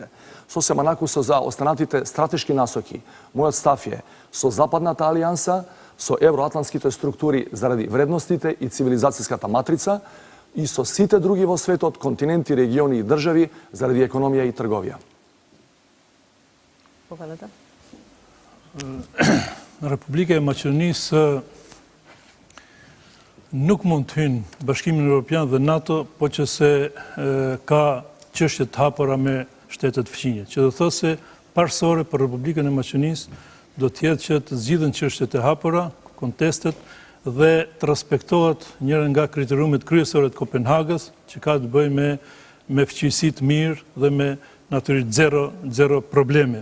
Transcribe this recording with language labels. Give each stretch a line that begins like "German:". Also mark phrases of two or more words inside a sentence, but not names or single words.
Macedonian: Сосема накусо за останатите стратешки насоки, мојот став е со Западната алијанса, со евроатлантските структури заради вредностите и цивилизацијската матрица и со сите други во светот, континенти, региони и држави заради економија и трговија.
Albanian: Република Македонија nuk mund të hynë Bashkimin Evropian dhe NATO, po që se ka çështje të hapura me shtetet fëqinje. Që do thosë se parësore për Republikën e Maqedonisë do të jetë që të zgjidhen çështjet e hapura, kontestet dhe të respektohet njëra nga kriteriumet kryesore të Kopenhagës, që ka të bëjë me fëqësi të mirë dhe me natyrisht zero probleme.